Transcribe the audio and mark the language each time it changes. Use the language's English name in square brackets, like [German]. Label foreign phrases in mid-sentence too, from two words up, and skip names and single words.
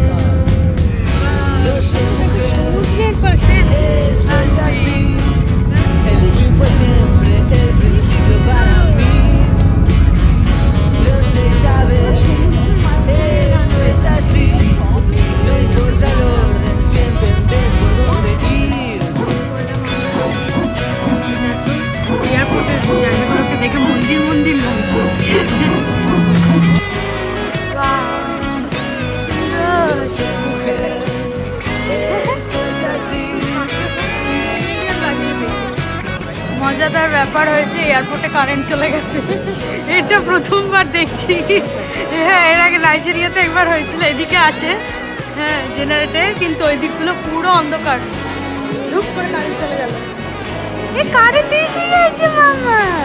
[Spanish] Lo sé, mujer, esto es así. El fin fue siempre el principio para mí. Lo sé, sabes, esto es así. No importa el orden, si entendés por dónde ir. [Bangla] এয়ারপোর্টের জায়গাগুলোকে দেখে মন্দির মন্দির লাগছে। [Spanish] Lo sé, mujer, esto es así. [Bangla] মজাদার ব্যাপার হয়েছে, এয়ারপোর্টে কারেন্ট চলে গেছে। এটা প্রথমবার দেখছি। হ্যাঁ, এর আগে নাইজেরিয়াতে একবার হয়েছিল। এদিকে আছে হ্যাঁ জেনারেটর, কিন্তু ওই দিকগুলো পুরো অন্ধকার। ধুপ করে কারেন্ট চলে গেল। এই কারেন্ট এসে গেছে মামা।